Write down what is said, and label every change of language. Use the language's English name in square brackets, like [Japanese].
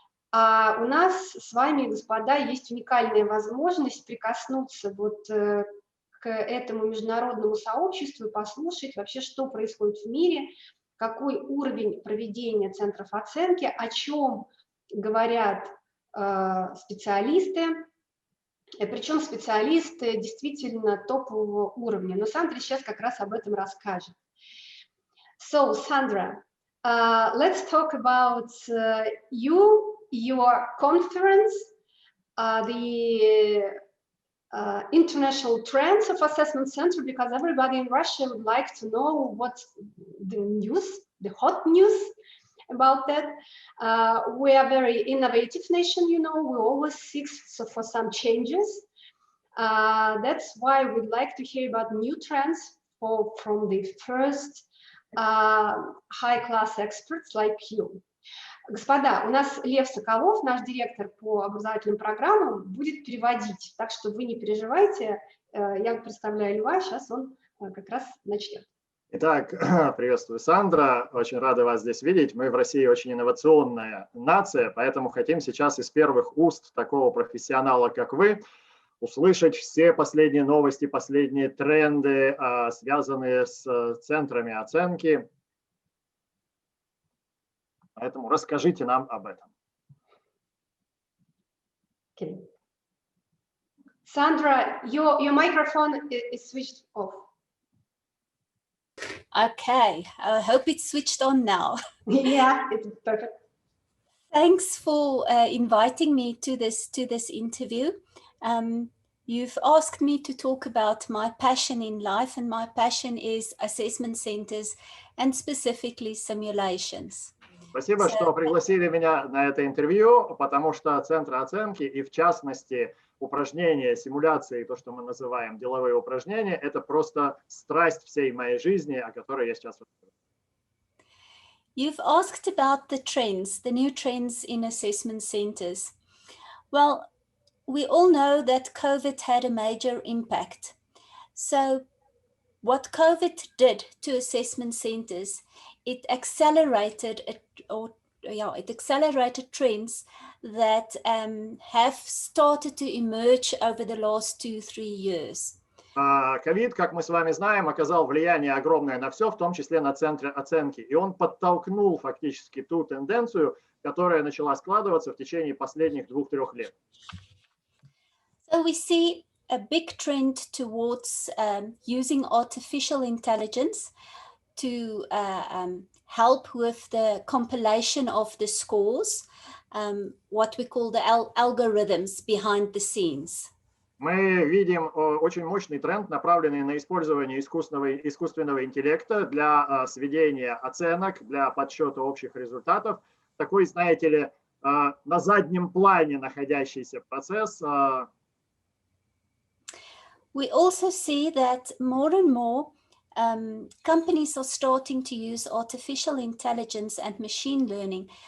[Russian] А у нас с вами, господа, есть уникальная возможность прикоснуться вот к этому международному сообществу и послушать вообще, что происходит в мире, какой уровень проведения центров оценки, о чем говорят специалисты, причем специалисты действительно топового уровня. Но Сандра сейчас как раз об этом расскажет. [English] So, Sandra, let's talk about your conference, the international trends of assessment center, because everybody in Russia would like to know what's the news, the hot news about that. We are a very innovative nation, you know, we always seek for some changes. That's why we'd like to hear about new trends from the first high-class experts like you. [Russian] Господа, у нас Лев Соколов, наш директор по образовательным программам, будет переводить, так что вы не переживайте, я представляю Льва, сейчас он как раз начнет. Итак, приветствую, Сандра, очень рада вас здесь видеть. Мы в России очень инновационная нация, поэтому хотим сейчас из первых уст такого профессионала, как вы, услышать все последние новости, последние тренды, связанные с центрами оценки. Поэтому расскажите нам об этом. [English] Okay. Sandra, your microphone is switched off. Okay, I hope it's switched on now. Yeah, it's perfect. Thanks for inviting me to this interview. You've asked me to talk about my passion in life, and my passion is assessment centers and specifically simulations. [Russian] Спасибо, что пригласили меня на это интервью, потому что центры оценки и, в частности, упражнения, симуляции, то, что мы называем деловые упражнения, это просто страсть всей моей жизни, о которой я сейчас расскажу. [English] You've asked about the trends, the new trends in assessment centers. Well, we all know that COVID had a major impact. So what COVID did to assessment centers, it accelerated trends that have started to emerge over the last 2-3 years. [Russian] Ковид, как мы с вами знаем, оказал влияние огромное на все, в том числе на центры оценки. И он подтолкнул фактически ту тенденцию, которая начала складываться в течение последних 2-3 лет. [English] So we see a big trend towards using artificial intelligence to help with the compilation of the scores, what we call the algorithms behind the scenes. [Russian] Мы видим очень мощный тренд, направленный на использование искусственного интеллекта для сведения оценок, для подсчета общих результатов. Такой, знаете ли, на заднем плане находящийся процесс. [English] We also see that more and more companies are starting to use artificial intelligence and machine learning